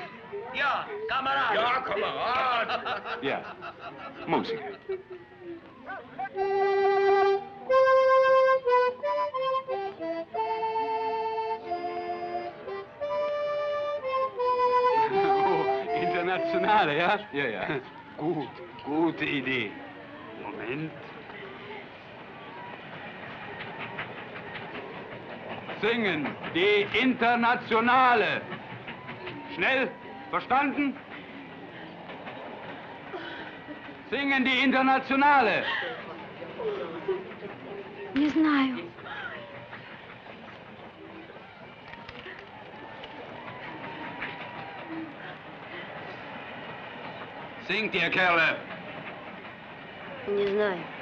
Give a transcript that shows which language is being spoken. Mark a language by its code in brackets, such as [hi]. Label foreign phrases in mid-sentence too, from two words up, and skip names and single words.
[it] Io, camarada. Via. Musica. Oh, internazionale, [de] Ja, ja. Gut, gute Idee. Moment. singen die Internationale. Schnell, verstanden? Singen die Internationale. [ru] Не знаю. [de] Singt ihr, Kerle. [ru] Не знаю.